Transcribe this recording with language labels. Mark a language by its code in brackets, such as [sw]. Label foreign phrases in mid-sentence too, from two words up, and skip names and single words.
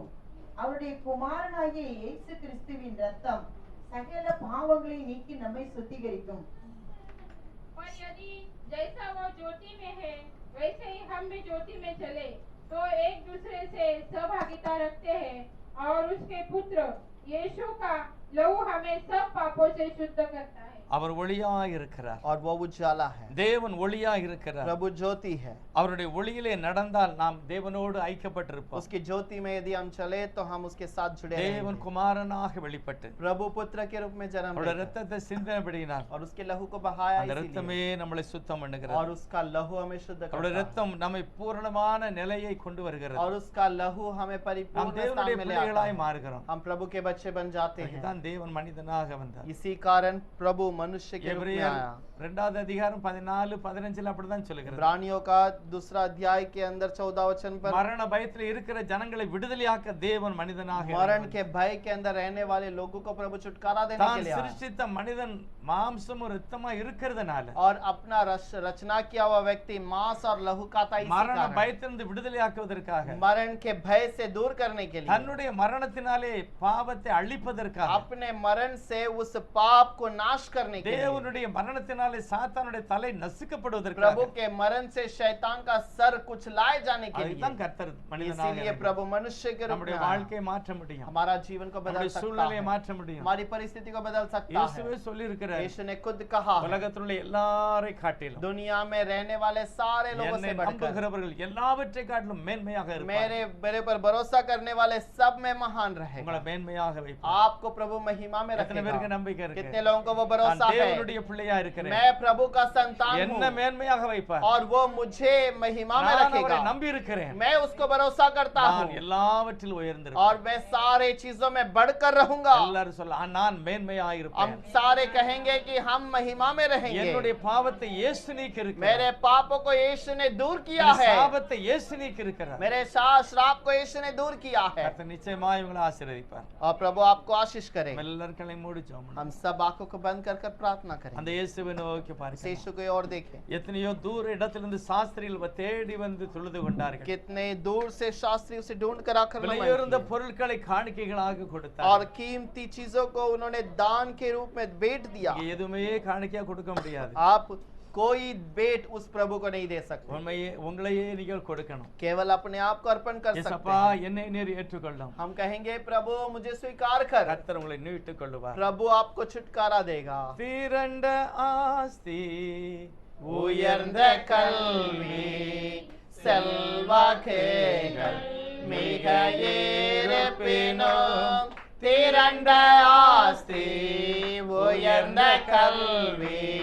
[ta] அவருடைய குமாரனாகிய இயேசு கிறிஸ்துவின் ரத்தம் சகல பாவங்களை நீக்கி நம்மை சுத்திகரிக்கும். [hi] पर यदि जैसा वो ज्योति में है वैसे ही हम भी ज्योति में चले तो एक दूसरे से सहभागिता रखते हैं और उसके पुत्र यीशु का लहू हमें सब पापों से शुद्ध करता है। [ta] அவர் ஒளியாய் இருக்கிறார் [hi] और वो उजाला है, [ta] தேவன் ஒளியாய் இருக்கிறார் [hi] प्रभु ज्योति है। [ta] அவருடைய ஒளியிலே நடந்தால் நாம் தேவனோடு ஐக்கியப்பட்டிருப்போம் [hi] उसकी ज्योति में यदि हम चले तो हम उसके साथ जुड़े [ta] தேவன் [hi] रहेंगे। [ta] குமாரனாக வெளிப்பட்டு [hi] प्रभु पुत्र के रूप में जन्म [ta] அவருடைய [hi] लेकर [ta] ரத்தத்தை சிந்தினபடியினால் [hi] और उसके लहू को बहाया [ta] அந்த [hi] इसीलिए, [ta] ரத்தமே நம்மளை சுத்தம் பண்ணுகிறது [hi] और उसका लहू हमें शुद्ध [ta] அவருடைய [hi] करता है, [ta] ரத்தம் நம்மை பூரணமான நிலையை கொண்டு வருகிறது [hi] और उसका लहू हमें [ta] நாம் [hi] परिपूर्ण स्थान [ta] தேவனுடைய [hi] में ले आता [ta] பிள்ளைகளாய் [hi] है। [ta] மாறுகிறோம் [hi] हम प्रभु के बच्चे बन जाते हैं। [ta] தான் தேவன் மனிதனாக வந்தார் [hi] इसी कारण प्रभु मनुष्य के रूप में [ta] எபிரேயர் [hi] आया। [ta] 2வது அதிகாரம் 14-15 அப்படிதான் சொல்லுகிறது [hi] इब्रानियों का दूसरा अध्याय के अंदर 14 वचन पर [ta] மரண பயத்தில் இருக்கிற ஜனங்களை விடுதலையாக்க தேவன் மனிதனாக [hi] मरण के भय के अंदर रहने वाले लोगों को प्रभु छुटकारा देने के [ta] தான் [hi] लिए आया। [ta] சிருஷ்டித்த மனிதன் மாம்சமும் ரத்தமா இருக்கிறதுனால [hi] और अपना रचना किया हुआ व्यक्ति मांस और लहू खाता इसी [ta] மரண [hi] कारण। [ta] பயத்திலிருந்து விடுதலையாக்குவதற்காக [hi] मरण के भय से दूर करने के लिए, [ta] தன்னுடைய மரணத்தினாலே பாவத்தை அழிப்பதற்காக [hi] अपने मरण से उस पाप को नाश करने के लिए, [ta] தேவனுடைய மரணத்தினாலே சாத்தானுடைய தலை நசுக்கப்படுவதற்காக [hi] प्रभु के मरण से शैतान का सर कुचलाए जाने के लिए, [ta] அதுதான் கர்த்தர் மனிதனாக [hi] इसीलिए [ta] இருக்கிறார். [hi] प्रभु मनुष्य के रूप में [ta] நம்முடைய [hi] आया। [ta] வாழ்க்கையை மாற்ற முடியும் [hi] हमारा जीवन को बदल [ta] நம்முடைய [hi] सकता [ta] சூழ்நிலையை [hi] है, [ta] மாற்ற முடியும் [hi] हमारी परिस्थिति को बदल सकता है। [ta] இயேசுவே சொல்லி இருக்கிறார் [hi] यीशु ने खुद कहा है, [ta] உலகத்தில் உள்ள எல்லாரை காட்டிலும் [hi] दुनिया में रहने वाले सारे लोगों [ta] என்னை [hi] से बढ़कर [ta] நம்புகிறவர்கள் எல்லாவற்றை காட்டிலும் மேன்மையாக இருப்பார்கள். [hi] मेरे पर भरोसा करने वाले सब में महान [ta] உங்களை [hi] रहेगा। [ta] மேன்மையாக வைப்பார். [hi] आपको प्रभु महिमा में [ta] எத்தனை பேருக்கு [hi] रखेगा। [ta] நம்பிக்கை இருக்கு? [hi] कितने लोगों को वो [ta] நான் [hi] भरोसा है? [ta] தேவனுடைய பிள்ளையா இருக்கிறேன். [hi] मैं प्रभु का संतान [ta] என்ன [hi] हूँ [ta] மேன்மையாக வைப்பார்? [hi] और वो मुझे महिमा में [ta] நான் அவரை [hi] रखेगा। [ta] நம்பி இருக்கிறேன். [hi] मैं उसको भरोसा करता [ta] நான் [hi] हूँ [ta] எல்லாவற்றிலும் உயர்ந்திருப்பேன். [hi] और मैं सारे चीजों में बढ़कर रहूंगा। [ta] எல்லாரும் சொல்ல நான் மேன்மையாக [hi] हम [ta] இருப்பேன். [hi] सारे कहेंगे कि हम महिमा में रहेंगे। [ta] என்னுடைய பாவத்தை இயேசு நீக்கி இருக்கிறார். [hi] मेरे पापों को यीशु ने दूर किया [ta] என் [hi] है। [ta] சாபத்தை இயேசு நீக்கி இருக்கிறார். [hi] मेरे श्राप को यीशु ने दूर किया है। [ta] கர்த்தர் நிச்சயமாய் உங்களை ஆசீர்வதிப்பார். [hi] और प्रभु आपको आशीष करे। [ta] நம்ம எல்லாரும் கண்ணை மூடி ஜெபம் பண்ணுவோம். [hi] हम सब आंखों को बंद कर कर प्रार्थना करें। [ta] அந்த இயேசுவை நோக்கி [hi] इस [ta] பாருங்கள். [hi] यीशु को और देखें। [ta] எத்தனையோ தூர இடத்திலிருந்து சாஸ்திரிகள் தேடி வந்து தொழுது கொண்டார்கள். [hi] कितने दूर से शास्त्री उसे ढूंढ कर आकर नमन [ta] விலையுயர்ந்த [hi] किए। [ta] பொருட்களை காணிக்கைகளாக [hi] और [ta] கொடுத்தார். [hi] कीमती चीजों को उन्होंने दान के रूप में भेंट दिया। [ta] இங்க எதுவுமே காணிக்கையா கொடுக்க முடியாது. [hi] आप कोई भेंट उस प्रभु को नहीं दे सकते, [ta] உங்களையே நீங்கள் கொடுக்கணும். [hi] केवल अपने आप को अर्पण कर सकते [ta] இயேசப்பா [hi] हैं। [ta] என்னை நீர் ஏற்றுக்கொள்ளும். [hi] हम कहेंगे प्रभु मुझे स्वीकार कर, [ta] கர்த்தர் உங்களை மீட்டுக் கொள்ளுவார். [hi] प्रभु आपको छुटकारा देगा। [ta] திரண்ட ஆஸ்தி உயர்ந்த கல்வி செல்வாக்குகள் மிக இருப்பினும், திரண்ட ஆஸ்தி உயர்ந்த கல்வி